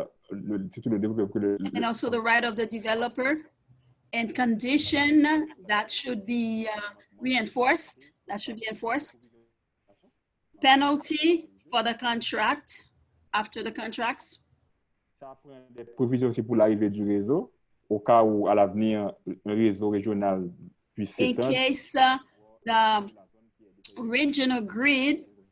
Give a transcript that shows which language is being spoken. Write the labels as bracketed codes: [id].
[en] And also the right of the developer. And condition that should be reinforced, that should be enforced. Penalty for the contract, after the contracts. [fr] Ça prend des provisions aussi pour l'arrivée du réseau, au cas où à l'avenir, un réseau régional puisse s'étendre. [en] In case the regional grid.